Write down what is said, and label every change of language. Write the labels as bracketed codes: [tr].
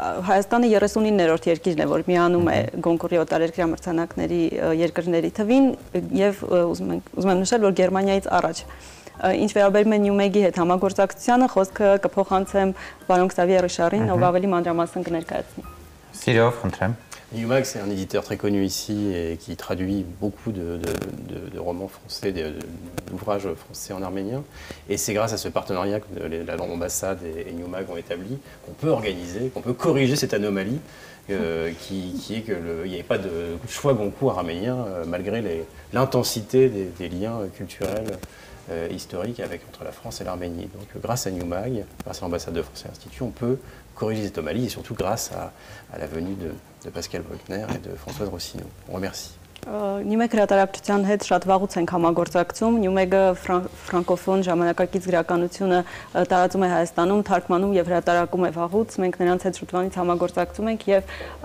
[hy] Հայաստանը 39-րդ երկիրն է, որ միանում է Գոնկուրի օտարերկրյա մրցանակների երկրների թվին եւ ուզում եմ նշել, որ Գերմանիայից առաջ։ Ինչ վերաբերում է Նյումեգի հետ համագործակցությանը, խոսքը կփոխանցեմ պարոն Քսավիե Ռիշարին, ով ավելի մանրամասն կներկայացնի։ Սիրով, խնդրեմ։ [fr] Newmag, c'est un éditeur très connu ici et qui traduit beaucoup de romans français, d'ouvrages français en arménien. Et c'est grâce à ce partenariat que l'ambassade et Newmag ont établi qu'on peut organiser, qu'on peut corriger cette anomalie qui est qu'il n'y avait pas de choix Goncourt arménien malgré l'intensité des liens culturels historiques entre la France et l'Arménie. Donc grâce à Newmag, grâce à l'ambassade de France et l'Institut, on peut corriger cette anomalie et surtout grâce à la venue de Pascal Bruckner et de Françoise Rossignol. On remercie. [hy] Նյումեգ հրատարակչության հետ շատ վաղուց ենք համագործակցում։ Նյումեգը ֆրանկոֆոն ժամանակակից գրականությունը տարածում է Հայաստանում, թարգմանում եւ հրատարակում է վաղուց։ Մենք նրանց հետ շուտվանից համագործակցում ենք եւ